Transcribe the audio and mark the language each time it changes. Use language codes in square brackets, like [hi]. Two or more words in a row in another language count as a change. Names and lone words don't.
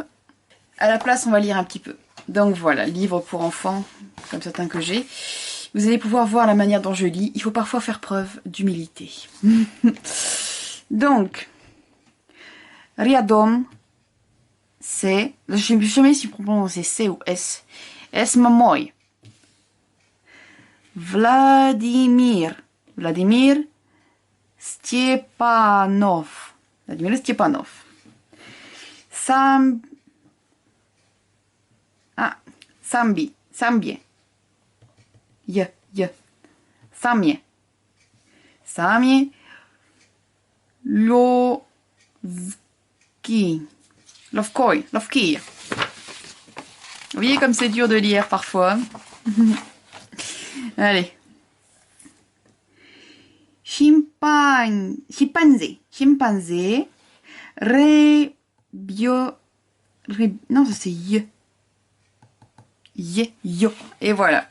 [fr] À la place, on va lire un petit peu. Donc voilà, livre pour enfants, comme certains que j'ai. Vous allez pouvoir voir la manière dont je lis. Il faut parfois faire preuve d'humilité. Donc, Riadom, c'est... Je ne sais jamais si on prononce C ou S. S Mamoy. Vladimir Stepanov. Sambie. Samie. Lovki. Vous voyez comme c'est dur de lire parfois. Allez. Chimpanzé. Non, ça c'est yo. Et voilà.